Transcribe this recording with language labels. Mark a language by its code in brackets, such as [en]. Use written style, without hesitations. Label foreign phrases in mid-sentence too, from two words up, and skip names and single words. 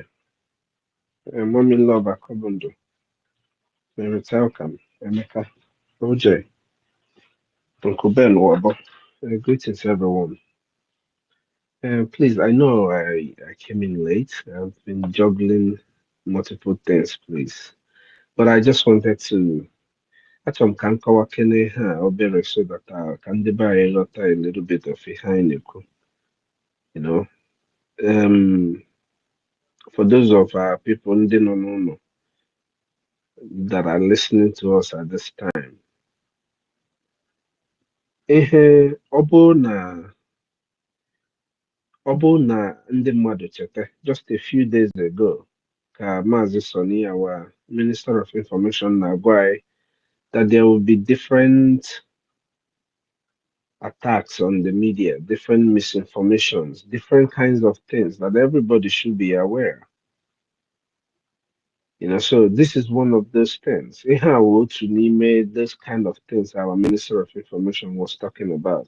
[en] Mommy Love Akobundo, Mary Telkam, Emeka, OJ, Uncle Ben Wabo. Greetings everyone. Please, I know I came in late. I've been juggling multiple things, please. But I just wanted to [ig] Achọrọ m ka m kọwakene ha obere [en] so that [ig] ka ndị be anyị ghọta [en] a little bit of [ig] ihe anyị na-ekwu. [en] You know, for those of our people [ig] ndị nọ n'ụlọ [en] that are listening to us at this time, [ig] ihe ọ bụrụ na ndị mmadụ cheta [en] just a few days ago [ig] ka Maazị Soni, [en] our Minister of Information, [ig] na-agwa anyị [en] that there will be different attacks on the media, different misinformations, different kinds of things that everybody should be aware. You know, so this is one of those things. Those kind of things our Minister of Information was talking about.